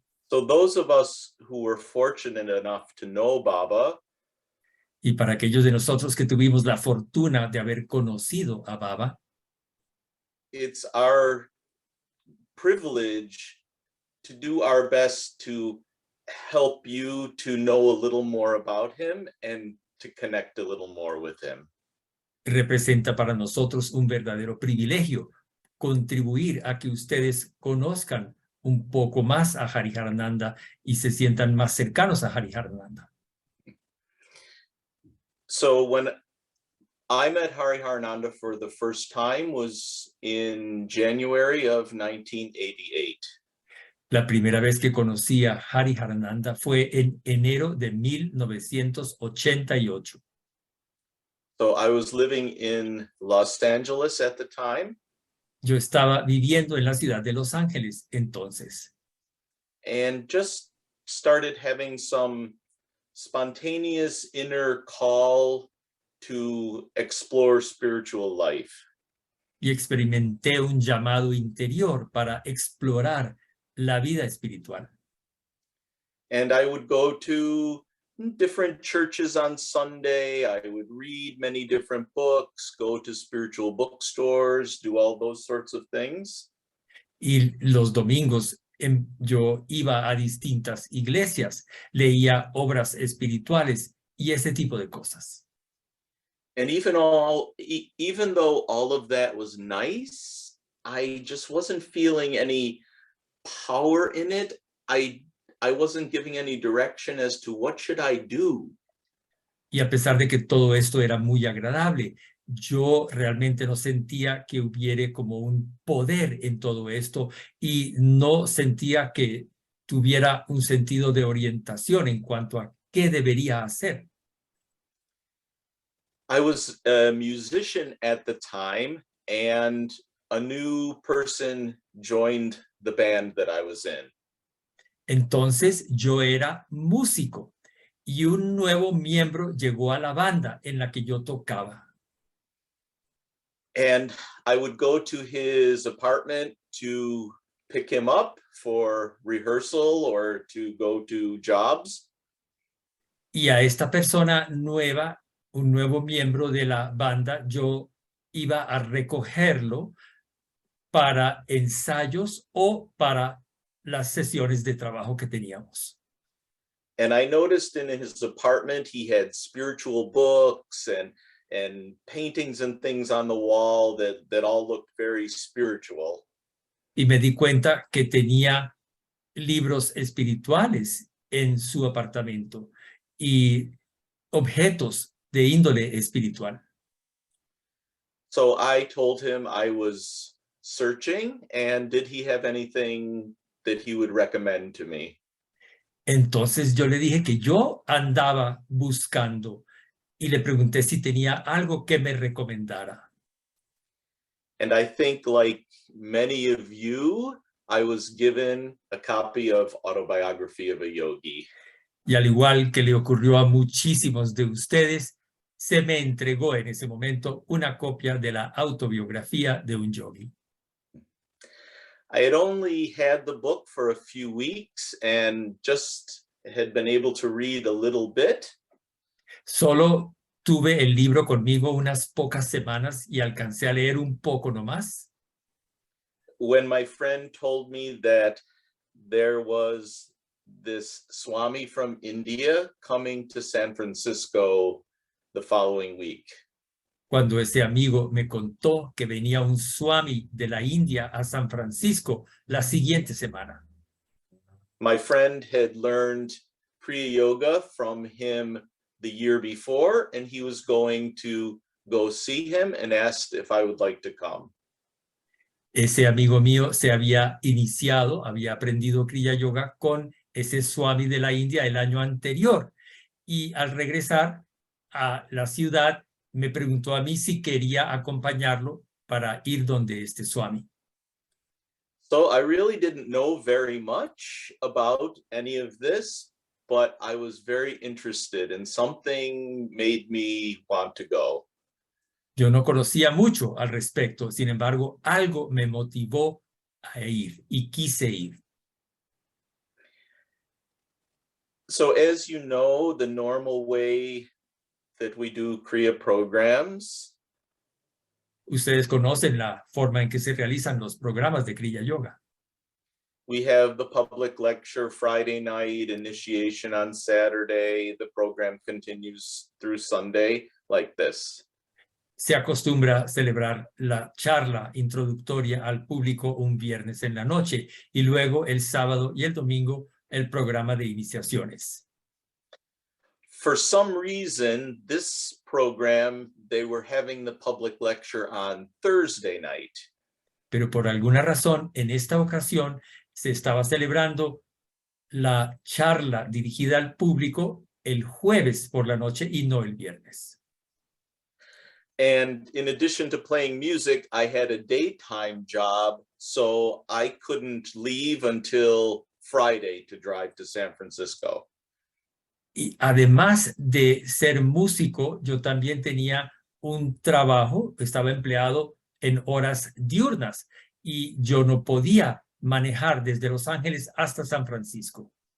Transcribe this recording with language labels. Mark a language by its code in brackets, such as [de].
[en] So those of us who were fortunate enough to know Baba, [es] Y para aquellos de nosotros que tuvimos la fortuna de haber conocido a Baba, [en] it's our privilege to do our best to help you to know a little more about him and to connect a little more with him. [es] representa para nosotros un verdadero privilegio contribuir a que ustedes conozcan un poco más a Hariharananda y se sientan más cercanos a Hariharananda. [en] So when I met Hariharananda for the first time was in January of 1988. [es] La primera vez que conocí a Hariharananda fue en enero de 1988. [en] So I was living in Los Angeles at the time. [es] Yo estaba viviendo en la ciudad de Los Ángeles entonces. [en] And just started having some spontaneous inner call to explore spiritual life. [es] Y experimenté un llamado interior para explorar la vida espiritual. [en] And I would go to different churches on Sunday. I would read many different books, go to spiritual bookstores, do all those sorts of things. [es] Y los domingos yo iba a distintas iglesias, leía obras espirituales y ese tipo de cosas. [en] And even though all of that was nice, I just wasn't feeling any power in it. I wasn't giving any direction as to what should I do. [es] Y a pesar de que todo esto era muy agradable, yo realmente no sentía que hubiera como un poder en todo esto y no sentía que tuviera un sentido de orientación en cuanto a qué debería hacer. [en] I was a musician at the time, and a new person joined the band that I was in. [es] Entonces yo era músico y un nuevo miembro llegó a la banda en la que yo tocaba. [en] And I would go to his apartment to pick him up for rehearsal or to go to jobs. [es] Y a esta persona nueva, un nuevo miembro de la banda, yo iba a recogerlo para ensayos o para las sesiones de trabajo que teníamos. [en] And I noticed in his apartment he had spiritual books and paintings and things on the wall that all looked very spiritual. [es] Y me di cuenta que tenía libros espirituales en su apartamento y objetos de índole espiritual. [en] So I told him I was searching, and did he have anything that he would recommend to me? [es] Entonces yo le dije que yo andaba buscando y le pregunté si tenía algo que me recomendara. [en] And I think, like many of you, I was given a copy of Autobiography of a Yogi. [es] Y al igual que le ocurrió a muchísimos de ustedes, se me entregó en ese momento una copia de la autobiografía de un yogi. [en] I had only had the book for a few weeks and just had been able to read a little bit. [es] Solo tuve el libro conmigo unas pocas semanas y alcancé a leer un poco nomás. [en] When my friend told me that there was this Swami from India coming to San Francisco the following week. [es] Cuando ese amigo me contó que venía un swami de la India a San Francisco la siguiente semana. [en] My friend had learned Kriya Yoga from him the year before, and he was going to go see him and asked if I would like to come. [es] Ese amigo mío se había iniciado, había aprendido Kriya Yoga con ese swami de la India el año anterior. Y al regresar a la ciudad, me preguntó a mí si quería acompañarlo para ir donde este swami. [en] So I really didn't know very much about any of this, but I was very interested and something made me want to go. [es] Yo no conocía mucho al respecto, sin embargo, algo me motivó a ir y quise ir. [en] So as you know, the normal way that we do Kriya programs, [es] Ustedes conocen la forma en que se realizan los programas de Kriya Yoga. [en] we have the public lecture Friday night, initiation on Saturday. The program continues through Sunday like this. [es] Se acostumbra celebrar la charla introductoria al público un viernes en la noche y luego el sábado y el domingo el programa de iniciaciones. [en] For some reason, this program, they were having the public lecture on Thursday night. [es] Pero por alguna razón, en esta ocasión, se estaba celebrando la charla dirigida al público el jueves por la noche y no el viernes. [en] And in addition to playing music, I had a daytime job, so I couldn't leave until Friday to drive to San Francisco. [es] Y además de ser músico, yo también tenía un trabajo, estaba empleado en horas diurnas y yo no podía manejar desde Los Ángeles hasta San Francisco.